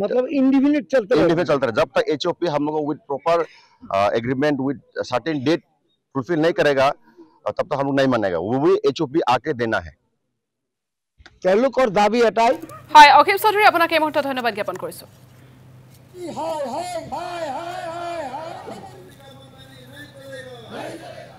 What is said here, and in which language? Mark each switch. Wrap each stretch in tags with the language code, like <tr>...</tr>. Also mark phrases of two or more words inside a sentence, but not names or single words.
<hi>मतलब इंडिविजुअल चलता रहे जब तक एचओपी हम लोग को विद प्रॉपर एग्रीमेंट विद सर्टेन डेट फुलफिल नहीं करेगा तब तक हम लोग नहीं मानेगा वो भी एचओपी आके देना है</hi> <as>তেওঁলোকৰ দাবী এটাই হয় অখিম চৌধুৰী আপোনাক এই মুহূৰ্তত ধন্যবাদ জ্ঞাপন কৰিছো হাই</as>